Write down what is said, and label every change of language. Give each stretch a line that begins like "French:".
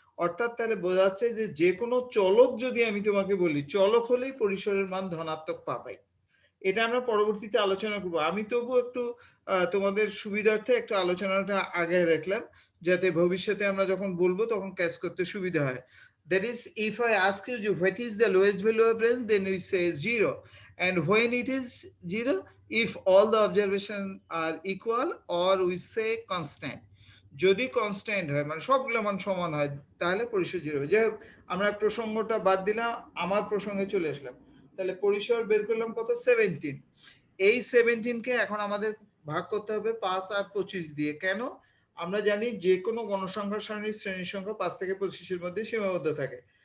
Bangla: অর্থাৎ তাহলে বোঝা যাচ্ছে যে যে কোনো চলক যদি আমি তোমাকে বলি, চলক হলেই পরিসরের মান ধনাত্মক পাবে। এটা আমরা পরবর্তীতে আলোচনা করবো। আমি তবু একটু তোমাদের সুবিধার্থে একটু আলোচনাটা আগে রাখলাম, যাতে ভবিষ্যতে আমরা যখন বলবো তখন ক্যাচ করতে সুবিধা হয়।
English: That is, if I ask you what is the lowest value of range, then we say 0. And when it is 0, if all the observations are equal, or we say constant।
Bangla: যদি constant হয়, মানে সবগুলো মান সমান হয়, তাহলে পরিসর 0 হবে। যাই হোক, আমরা প্রসঙ্গটা বাদ দিলাম, আমার প্রসঙ্গে চলে আসলাম। তাহলে পরিসর বের করলাম কত? 17। এই 17 কে এখন আমাদের ভাগ করতে হবে 5 আর 25 দিয়ে। কেন? আমরা জানি যে কোনো গণসংখ্যা সারণীর শ্রেণীর সংখ্যা 5 থেকে 25 এর মধ্যে সীমাবদ্ধ থাকে।